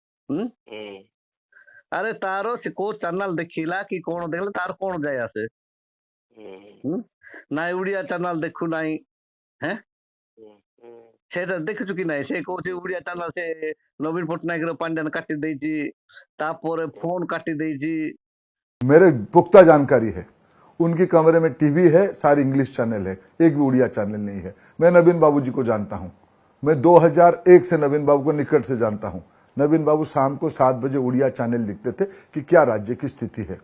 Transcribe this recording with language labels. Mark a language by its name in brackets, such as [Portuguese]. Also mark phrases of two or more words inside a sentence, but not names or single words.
[Odia] ଆରେ ତାର ସେ କୋଉ ଚ୍ୟାନେଲ ଦେଖିଲା କି କଣ ଦେଖିଲା ତାର କଣ ଯାଏ ଆସେ ନାଇଁ ଓଡିଆ ଚ୍ୟାନେଲ ଦେଖୁ ନାହିଁ ହେଁ ସେଇଟା ଦେଖିଛୁ କି ନାଇଁ ସେ କହୁଛି ଓଡିଆ ଚ୍ୟାନେଲ ସେ ନବୀନ ପଟ୍ଟନାୟକ ପାଣ୍ଡିଆନ କାଟି ଦେଇଛି ତାପରେ ଫୋन काटी ଦେଇଛି। [Hindi] मेरे पुख्ता जानकारी है उनकी कमरे में टीवी है सारी [English] English channel [Hindi] है एक भी उड़िया चैनल नहीं है। मैं नवीन बाबू जी को जानता हूं मैं 2001 से नवीन बाबू को निकट से जानता हूं। नवीन बाबू शाम को 7 बजे उड़िया चैनल लिखते थे कि क्या राज्य की स्थिति है।